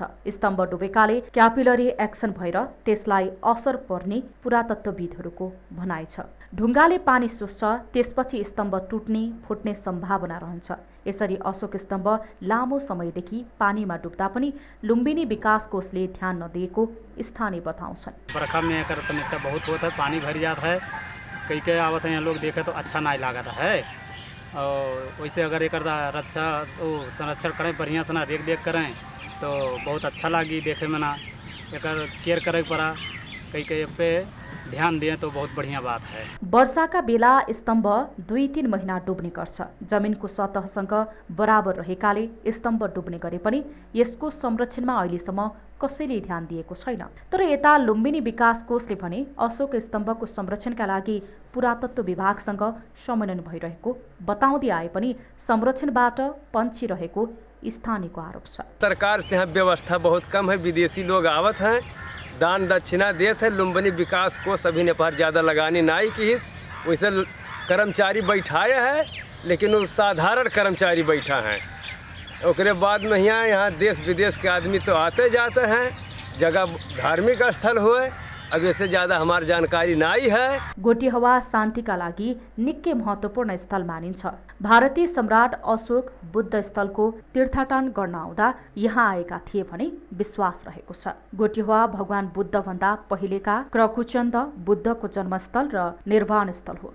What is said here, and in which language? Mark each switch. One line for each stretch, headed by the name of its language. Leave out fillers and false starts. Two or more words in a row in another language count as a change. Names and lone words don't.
Nepali: स्तम्भ डुबेकाले क्यापिलरी एक्सन भएर त्यसलाई असर पर्ने पुरातत्त्वविदहरूको भनाइ छ। ढुङ्गाले पानी सोस्छ, त्यसपछि स्तम्भ टुट्ने फुट्ने सम्भावना रहन्छ। यसरी अशोक स्तम्भ लामो समयदेखि पानीमा डुब्दा पनि लुम्बिनी विकास कोषले ध्यान नदिएको स्थानीय बताउँछन्।
Hindi: बरखा में एकर समस्या बहुत होता है, पानी भर जाता है, कई कई आवत हैं लोग देखे तो अच्छा नहीं लगता है। और वैसे अगर एक रक्षा संरक्षण करें, बढ़िया से ना रेख देख करें तो बहुत अच्छा लगी देखे में ना, एक केयर करे पड़ा, कई कई पे ध्यान दिए तो बहुत बढ़िया बात है।
Nepali: वर्षाका बेला स्तम्भ 2-3 महिना डुब्ने गर्छ। जमिनको सतहसँग बराबर रहेकाले स्तम्भ डुब्ने गरे पनि यसको संरक्षणमा अहिलेसम्म कसैले ध्यान दिएको छैन। तर यता लुम्बिनी विकास कोषले भने अशोक स्तम्भको संरक्षणका लागि पुरातत्व विभागसँग समन्वय भइरहेको बताउँदै आए पनि संरक्षणबाट पन्छिरहेको स्थानीयको आरोप छ।
Hindi: सरकार से यहाँ व्यवस्था बहुत कम है, विदेशी लोग आवत हैं, दान दक्षिणा देते हैं। लुम्बिनी विकास को सभी ने पर ज़्यादा लगानी नहीं की, वैसे कर्मचारी बैठाए हैं, लेकिन वो साधारण कर्मचारी बैठा है। उसके बाद में यहाँ देश विदेश के आदमी तो आते जाते हैं, जगह धार्मिक स्थल हुए, अब इससे ज़्यादा हमारी जानकारी नहीं है।
Nepali: गोटिहवा शान्तिका लागि निकै महत्त्वपूर्ण स्थल मानिन्छ। भारतीय सम्राट अशोक बुद्ध स्थलको तीर्थाटन गर्न आउँदा यहाँ आएका थिए भने विश्वास रहेको छ। गोटिहवा भगवान बुद्धभन्दा पहिलेका क्रकुचन्द बुद्धको जन्मस्थल र निर्वाण स्थल हो।